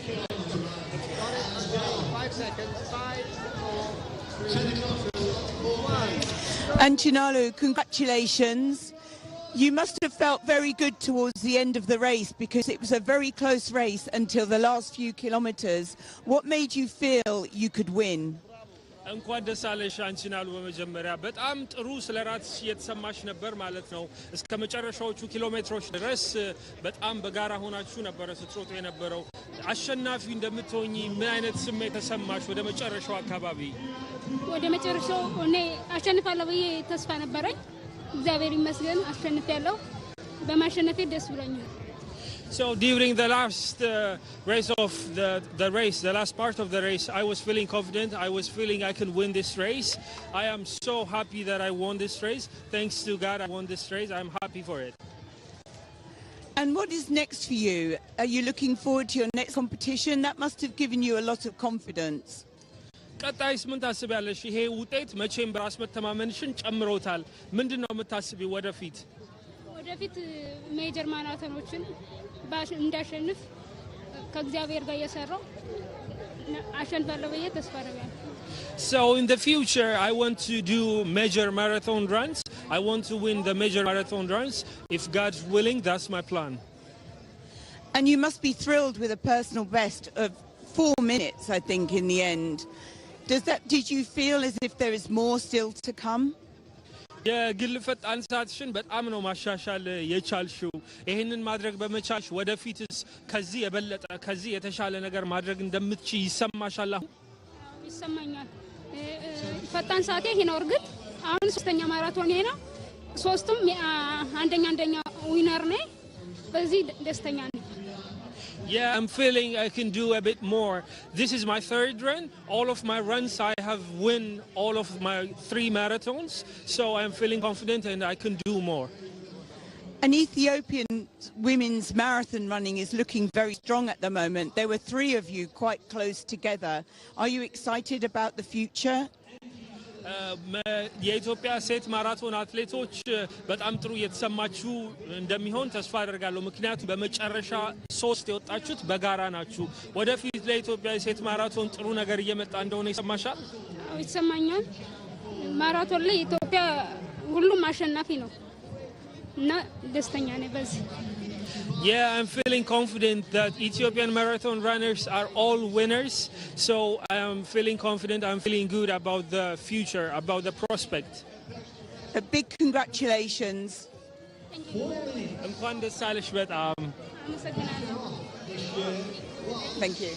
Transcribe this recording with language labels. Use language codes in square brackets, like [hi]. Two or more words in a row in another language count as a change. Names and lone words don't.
[en] 5 seconds. 5, 4, 3, 2, 1. Anchinalu, congratulations. You must have felt very good towards the end of the race, because it was a very close race until the last few kilometers. What made you feel you could win? [am] እንኳን ደስ አለሽ አንቺናሉ። በመጀመሪያ በጣም ጥሩ ስለራስሽ የተሰማሽ ነበር ማለት ነው። እስከ መጨረሻዎቹ ኪሎሜትሮች ድረስ በጣም በጋራ ሆናችሁ ነበር ስትሮጡ የነበረው። አሸናፊ እንደምትሆኚ ምን አይነት ስሜት ተሰማሽ ወደ መጨረሻው አካባቢ? ወደ መጨረሻው እኔ አሸንፋለሁ ብዬ ተስፋ ነበረኝ። እግዚአብሔር ይመስገን አሸንፌያለሁ በማሸነፌ ደስ ብሎኛል [en] So during the last race of the race, the last part of the race, I was feeling confident. I was feeling I can win this race. I am so happy that I won this race. Thanks to God, I won this race. I'm happy for it. And what is next for you? Are you looking forward to your next competition? That must have given you a lot of confidence. [am] ቀጣይስ ምን ታስቢያለሽ? ይሄ ውጤት መቼም በራስ መተማመንሽን ጨምሮታል። ምንድነው የምታስቢው ወደፊት? ወደፊት ሜጀር ማራቶኖችን እንዳሸንፍ ከእግዚአብሔር ጋር እየሰራሁ አሸንፋለሁ ብዬ ተስፋ አደርጋለሁ [en] So in the future I want to do major marathon runs. I want to win the major marathon runs. If God's willing, that's my plan. And you must be thrilled with a personal best of 4 minutes, I think, in the end. Did you feel as if there is more still to come? [am] የግል ፈጣን ሰዓትሽን በጣም ነው ማሻሻል የቻልሽው ይሄንን ማድረግ በመቻልሽ ወደፊትስ ከዚህ የበለጠ ከዚህ የተሻለ ነገር ማድረግ እንደምትችይ ይሰማሻል አሁን ይሰማኛል ፈጣን ሰዓቴ ይሄ ነው እርግጥ አሁን ሶስተኛ ማራቶን ይሄ ነው ሶስቱም አንደኛ ዊነር ነኝ በዚህ ደስተኛ ነኝ [en] Yeah, I'm feeling I can do a bit more. This is my third run. All of my runs, I have won all of my 3 marathons. So I'm feeling confident and I can do more. An Ethiopian women's marathon running is looking very strong at the moment. There were 3 of you quite close together. Are you excited about the future? [am] የኢትዮጵያ ሴት ማራቶን አትሌቶች በጣም ጥሩ የተሰማችሁ እንደሚሆን ተስፋ አደርጋለሁ ምክንያቱም በመጨረሻ 3 የወጣችሁት በጋራ ናችሁ ወደፊት ለኢትዮጵያ ሴት ማራቶን ጥሩ ነገር እየመጣ እንደሆነ ይሰማሻል ይሰማኛል ማራቶን ላይ ኢትዮጵያ ሁሉም አሸናፊ ነው እና ደስተኛ ነኝ በዚህ [en] Yeah, I'm feeling confident that Ethiopian marathon runners are all winners. So I am feeling confident, I'm feeling good about the future, about the prospect. A big congratulations. Thank you.